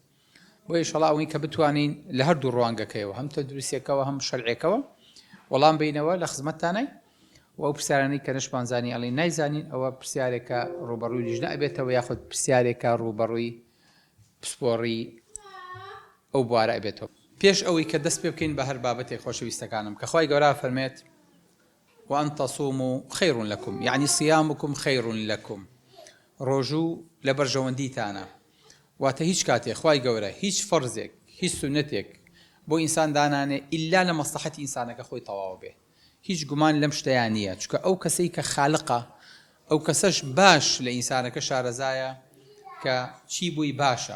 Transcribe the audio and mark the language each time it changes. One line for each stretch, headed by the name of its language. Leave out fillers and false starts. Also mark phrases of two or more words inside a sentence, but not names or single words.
Central Kurdish: بۆ ئینشەڵا ئەوەی کە بتوانین لە هەردوو ڕوانگەکەیەوە هەم تەندروستیەکەوە هەم شەرعێکەوە وەڵام بینەوە لە خزمەتتانەی و ئەو پرسیارانەی کە نەشمان زانی ئەڵێ نایزانین ئەوە پرسیارێکە ڕوبەڕووی لیژ نەبێتەوە یاخود پرسیارێکە ڕوبەڕووی پسپۆڕی ئەو بوارە ئەبێتەوە. پێش ئەوەی کە دەست پێ بکەین بە هەر بابەتێک خۆشەویستەکانم کە خوای گەورە فەرمێت
Arabic: وأن تصوموا خير لكم،
Central Kurdish: يعني صيامكم خير لكم. ڕۆژوو لە بەرژەوەندیتانە واتە هیچ کاتێک خوای گەورە هیچ فەرزێک هیچ سونەتێک بۆ ئینسان دانانێ ئیلا لە مەسلحەتی ئینسانەکە خۆی تەواو بێ. هیچ گومان لەم شتەیان نییە، چکە ئەو کەسەی کە خالقە ئەو کەسەش باش لە ئینسانەکە شارەزایە کە چی بووی باشە.